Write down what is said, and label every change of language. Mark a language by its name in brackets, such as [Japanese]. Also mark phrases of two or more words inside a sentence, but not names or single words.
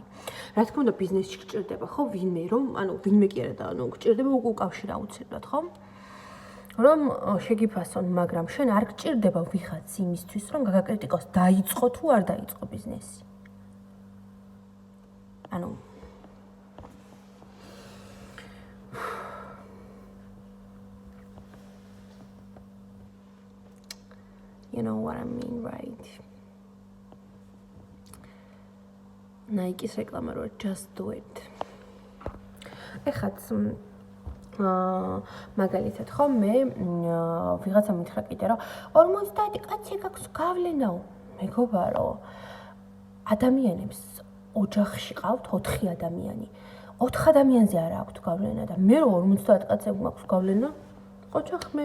[Georgian] რა თქმა უნდა, ბიზნესში გჭირდება ხო ვინმე, რომ ანუ ვინმე კი არა და ანუ გჭირდება უკავშირი აუცილებლად, ხო? რომ შეგიფასონ, მაგრამ შენ არ გჭირდება ვიღაც იმისთვის, რომ გაგაკრიტიკოს, დაიწყო თუ არ დაიწყო ბიზნესი. [English] ანუ You know what I mean, right? [Georgian] Nike-ის რეკლამა რო [English] just do it. [Georgian] ეხაც მაგალითად ხო მე ვიღაცა მითხრა კიდე რომ 50 კაცი გაქვს გავლენაო. მეგობარო, ადამიანებს ოჯახში ყავთ 4 ადამიანი. 4 ადამიანზე არ აქვს გავლენა და მე რო 50 კაცზე მაქვს გავლენა, ოჯახმე.